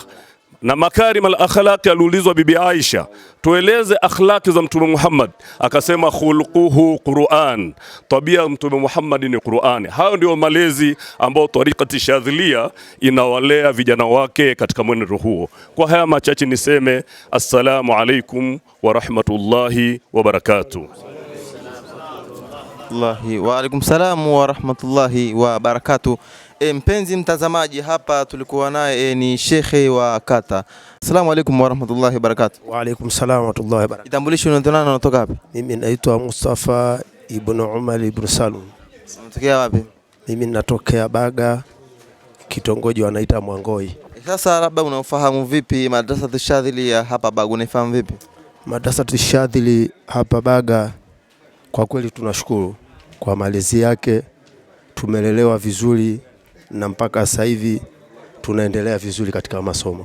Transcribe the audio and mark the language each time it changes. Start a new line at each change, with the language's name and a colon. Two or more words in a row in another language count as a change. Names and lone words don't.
Swahili: Na
Arabic: مكارم الأخلاق
Swahili: aliulizwa Bibi Aisha, tueleze akhlaqi za Mtume Muhammad, akasema
Arabic: خلقه القرآن,
Swahili: tabia Mtume Muhammad ni Qur'an. Hayo ndio malezi ambao tariqati Shadhilia inawalea vijana wake katika mwenendo huo. Kwa haya machache niseme
Arabic: السلام عليكم ورحمة الله وبركاته. وعليكم السلام ورحمة الله وبركاته.
Swahili: Mpenzi mtazamaji, hapa tulikuwa naye ni shekhe wa kata.
Arabic: السلام عليكم ورحمة الله وبركاته. وعليكم السلام ورحمة الله وبركاته.
Swahili: Itambulisho, unaitwa nani, unatoka wapi? Mimi naitwa Mustafa ibn Umar ibn Salum. Unatokea wapi? Mimi natokea Baga, kitongoji wanaita Mwangoi. Sasa labda unafahamu vipi madrasa Shadhilia hapa Baga, unafahamu vipi? Madrasa Shadhili hapa Baga, kwa kweli tunashukuru kwa malezi yake, tumelelewa vizuri na mpaka sasa hivi tunaendelea vizuri katika masomo.